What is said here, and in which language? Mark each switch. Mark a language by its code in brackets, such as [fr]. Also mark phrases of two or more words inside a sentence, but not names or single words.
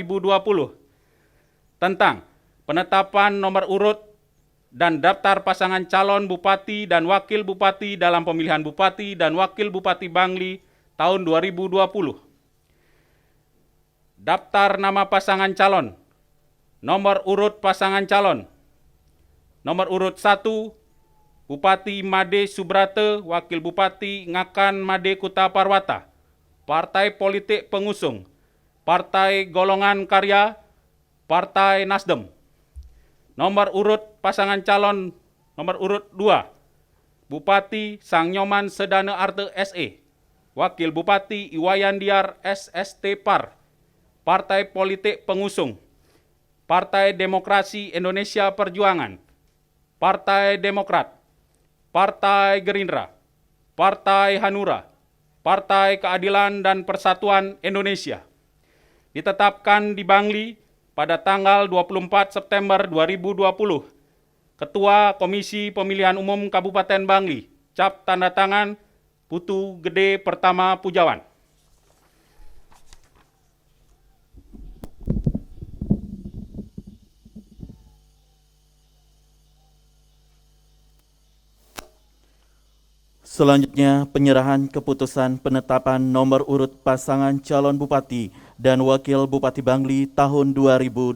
[id] tentang penetapan nomor urut dan daftar pasangan calon Bupati dan Wakil Bupati dalam pemilihan Bupati dan Wakil Bupati Bangli tahun 2020. Daftar nama pasangan calon. Nomor urut pasangan calon. Nomor urut 1, Bupati Made Subrate, Wakil Bupati Ngakan Made Kuta Parwata, Partai Politik Pengusung, Partai Golongan Karya, Partai Nasdem. Nomor urut pasangan calon nomor urut 2, Bupati Sangnyoman Sedana Arte SE, Wakil Bupati Iwayan Diar SST Par, Partai Politik Pengusung, Partai Demokrasi Indonesia Perjuangan, Partai Demokrat, Partai Gerindra, Partai Hanura, Partai Keadilan dan Persatuan Indonesia. Ditetapkan di Bangli pada tanggal 24 September 2020, Ketua Komisi Pemilihan Umum Kabupaten Bangli, cap tanda tangan Putu Gede Pertama Pujawan. Selanjutnya, penyerahan keputusan penetapan nomor urut pasangan calon bupati dan wakil bupati Bangli tahun 2020.